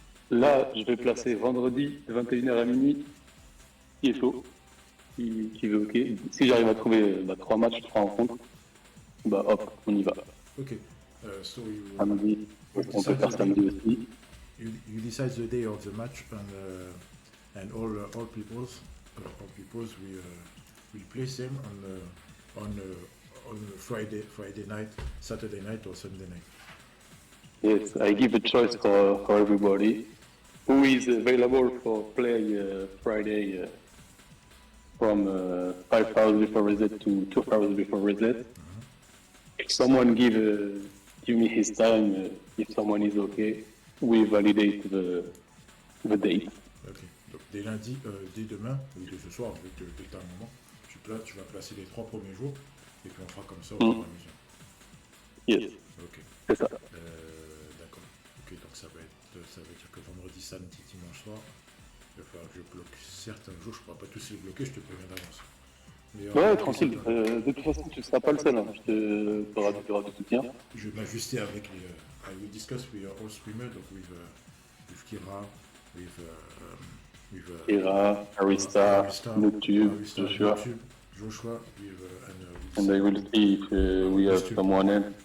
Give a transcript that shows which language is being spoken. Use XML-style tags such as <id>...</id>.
<fr>Là, je vais placer vendredi de 21h à minuit qui est chaud. Qui veut ok. Si j'arrive à trouver 3 matchs, 3 rencontres, bah hop, on y va. Ok. Samedi, on peut faire samedi aussi.</fr> <en>you decide the day of the match, and all peoples will place them on Friday night, Saturday night, or Sunday night. Yes, I give a choice for everybody who is available for play Friday from 5 hours before reset to 2 hours before reset. If someone give me his time, if someone is okay, we validate the date. Ok.</en> <fr>Donc dès lundi, dès demain, ou dès ce soir, dès que tu as un moment, tu vas placer les 3 premiers jours, et puis on fera comme ça au fur et à mesure.</fr> <en>Yes, Ok.</en> <fr>c'est ça. D'accord. Ok, donc ça veut dire que vendredi, samedi, dimanche soir, il va falloir que je bloque certains jours. Je ne pourrai pas tous les bloquer, je te préviens d'avance. Mais, Ouais, tranquille. De toute façon, tu ne seras pas le seul. Hein. Tu auras du soutien. Je vais m'ajuster avec les.</fr> <en>I will discuss with all streamers,</en> <fr>donc</fr> <en>with Kira, with Kira, Arista, YouTube, Joshua. Joshua, And I will see if we have someone else.</en>